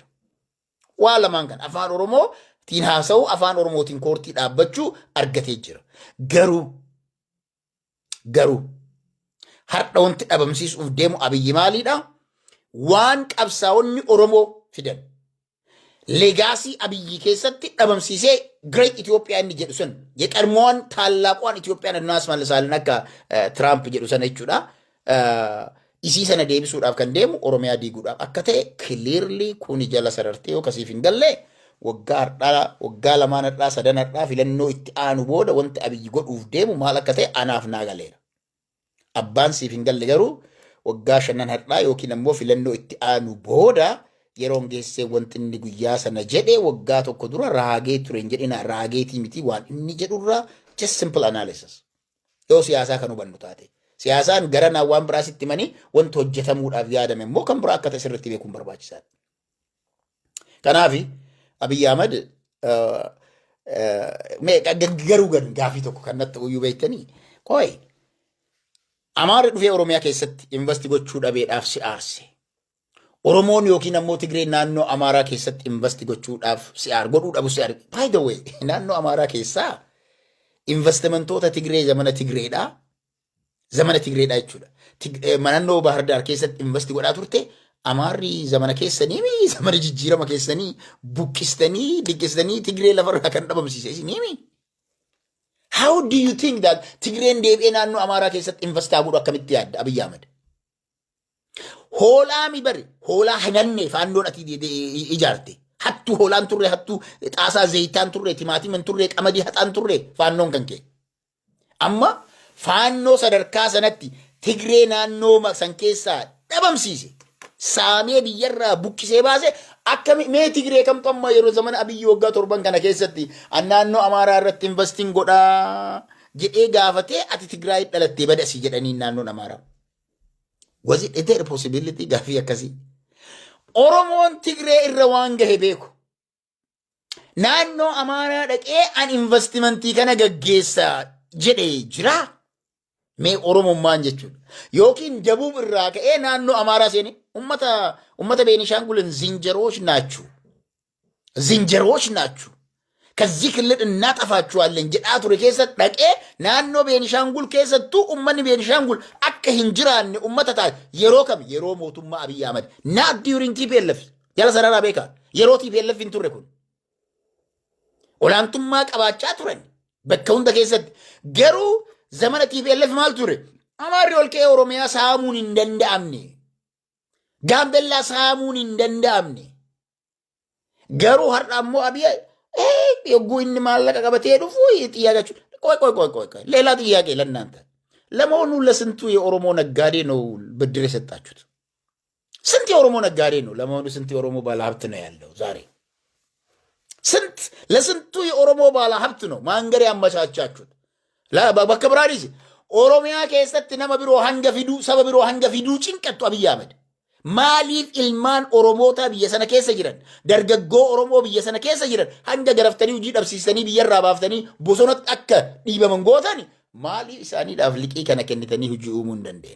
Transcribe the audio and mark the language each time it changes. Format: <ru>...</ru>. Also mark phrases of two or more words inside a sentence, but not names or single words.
<om>Waan lamaan kan afaan Oromootiin haasa'u afaan Oromootiin koortii dhaabbachuu argatee jira. Garuu har'a wanti dhabamsiisuuf deemu Abiyyi maaliidha? Waan qabsaa'onni Oromoo fidan. Legaasii Abiyyi keessatti dhabamsiisee</om> <en>Great Ethiopia</en> <om>inni jedhu sun</om> <am>የቀድሞዋን ታላቋን ኢትዮጵያን እናስመልሳለን</am> <om>akka Trump jedhu sana jechuudha. isii sana deebisuudhaaf kan deemu Oromiyaa diiguudhaaf akka ta'e clearly kuni jala sarartee yoo kasiif hin galle waggaa lamaan hadhaa sadan hadhaa filannoo itti aanu booda wanti Abiyyi godhuuf deemu maal akka ta'e anaaf naa galeera. Abbaan siif hin galle garuu waggaa shanan hadhaa yookiin ammoo filannoo itti aanu booda yeroon geessee wanti inni guyyaa sana jedhe waggaa tokko dura raagee ture hin jedhina raageetii miti waan inni jedhurraa</om> <en>just simple analysis.</en> <om>Yoo siyaasaa kan hubannu taate. Siyaasaan gara waan biraasitti manii wanti hojjetamuudhaaf yaadame immoo kan biraa akka ta'e sirriitti beekuun barbaachisaadha. Kanaaf Abiyyi Ahmad garuu gaafii tokko kan natti uyyuu beektanii qoy Amaarri dhufee Oromiyaa keessatti investi gochuu dhabeedhaaf si aarse. Oromoon yookiin ammoo Tigreen naannoo Amaaraa keessatti investi gochuudhaaf si godhuu dhabu si aarge.</om> <en>By the way</en> <om>naannoo Amaaraa keessaa investimentoota Tigree zamana Tigreedhaa. Zamana Tigreedhaa jechuudha. Naannoo Bahar Daar keessatti investi godhaa turte Amaarri zamana keessanii zamana jijjiirama keessanii buqqistanii diqqistanii Tigree lafarraa kan dhabamsiise isinii.</om> <en>How do you think that</en> <om>Tigreen deebi'ee naannoo Amaaraa keessatti investaa godhu akkamitti yaadda Abiyyi Ahmad? Hoolaa mi bari hoolaa hanganne faandoon ati ijaarte. Hattuu hoolaan turre hattuu xaasaa zayitaan turre timaatiman turre qamadii haxaan turre faandoon kan kee. Amma faannoo sadarkaa sanatti Tigree naannoo san keessaa dhabamsiise. Saamee biyyarraa buqqisee baase akka mee Tigree kamtu amma yeroo zamana Abiyyi waggaa 7 kana keessatti naannoo Amaaraa irratti investing godhaa jedhee gaafatee ati Tigraay dhalattee badasi jedhanii naannoon Amaaraa.</om> <en>Was it there a possibility</en> <om>gaafii akkasii? Oromoon Tigree irra waan gahe beeku. Naannoo Amaaraa dhaqee an investimentii kana gaggeessaa jedhee jiraa? Mee Oromummaan jechuudha. Yookiin Jabuub irraa ka'ee naannoo Amaaraa seenee ummata Beenishaangulin</om> <am>ዝንጀሮዎች ናችሁ ከዚህ ክልል እናጠፋችኋለን ጀዳ ቱሬ</am> <om>keessatti dhaqee naannoo Beenishaangul keessattuu ummanni Beenishaangul akka hin jiraanne ummata ta'a yeroo kam yeroo mootummaa Abiyyi Ahmad</om> <en>not during</en> <om>TPLF jala sararaa beekaa yeroo TPLF hin turre kun olaantummaa qabaachaa turan bakka hunda keessatti garuu zamana TPLF maal ture Amaarri ol ka'ee Oromiyaa saamuun hin danda'amne Gaambellaa saamuun hin danda'amne garuu har'a ammoo Abiyyi yogguu inni maallaqa qabatee dhufu</om> <am>ጥያቄያችሁ ቆይ ሌላ ጥያቄ ለእናንተ ለመሆኑ ለስንቱ የኦሮሞ ነጋዴ ነው ብድር የሰጣችሁት? ስንት የኦሮሞ ነጋዴ ነው? ለመሆኑ ስንት የኦሮሞ ባለሀብት ነው ያለው ዛሬ? ለስንቱ የኦሮሞ ባለሀብት ነው ማንገር ያመቻቻችሁት?</am> <om>በከብራሪስ ኦሮሚያ keessatti nama biroo hanga fidu saba biroo hanga fidu cinqattu Abiyyi Ahmad maaliif ilmaan Oromoota biyya sana keessa jiran dargaggoo Oromoo biyya sana keessa jiran hanga garaftanii hojii dhabsiisanii biyyarraa baaftanii bosonatti akka dhiibaman gootan maaliif isaaniidhaaf liqii kana kennitanii hojii uumuu hin dandeenye?</om>